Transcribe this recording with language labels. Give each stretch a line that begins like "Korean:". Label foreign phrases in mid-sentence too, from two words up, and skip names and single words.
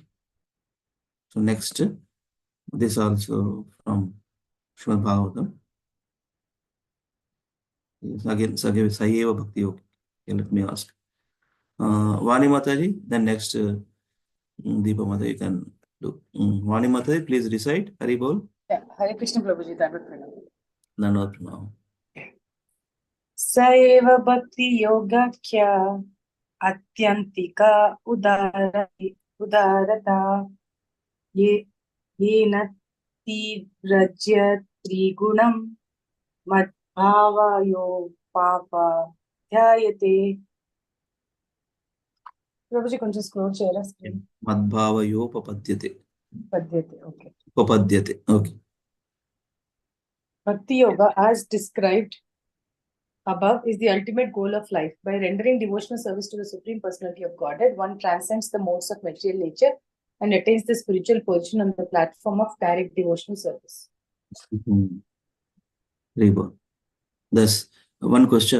English: So next, this also from Srimad Bhagavatam.
Sanskrit: Again, स एव भक्ति योग.
English: Okay, let me ask. Vani Mataji, then next, Deepa Mata, you can do. Vani Mataji, please recite. Hari Bol. Yeah, Hare Krishna Prabhuji, Dandavat Pranam. Dandavat Pranam.
Sanskrit: स एव भक्ति योगाख्य आत्यन्तिक उदाहृत येन तिव्रज्य त्रिगुणं मद्भावायो पप ध्यायते.
Telugu: Prabhuji, కొంచెం scroll చేయరా screen?
Sanskrit: मद्भावायो पपद्यते.
English: Okay. Papadyate. Okay. Bhakti Yoga, as described above, is the ultimate goal of life. By rendering devotional service to the Supreme Personality of Godhead, one transcends the modes of material nature and attains the spiritual position on the platform of direct devotional service. Very good. Thus, one question.